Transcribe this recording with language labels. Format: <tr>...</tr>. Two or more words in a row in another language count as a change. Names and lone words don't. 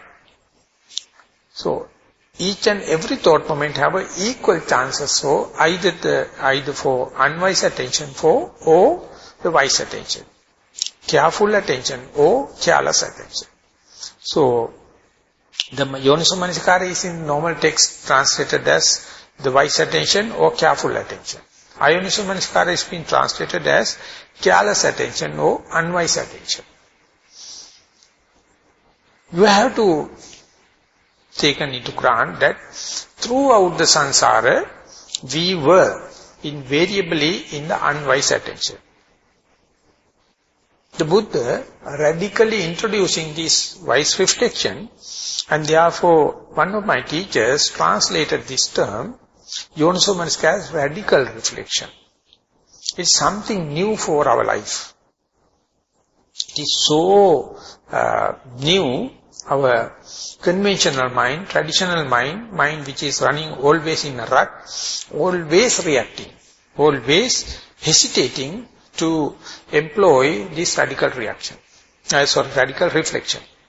<en>So, each and every thought moment have a equal chances, so either for unwise attention or the wise attention. Careful attention or careless attention. So, the</en> <pi>yoniso manasikara</pi> <en>is in normal text translated as the wise attention or careful attention.</en> <pi>Ayoniso manasikara</pi> <en>is being translated as careless attention or unwise attention. You have to taken into grant that throughout the samsara, we were invariably in the unwise attention. The Buddha radically introducing this wise reflection, and therefore one of my teachers translated this term,</en> <pi>yoniso manasikara,</pi> <en>as radical reflection. It's something new for our life. It is so new. Our conventional mind, traditional mind which is running always in a rut, always reacting, always hesitating to employ this radical reaction, radical reflection.</en>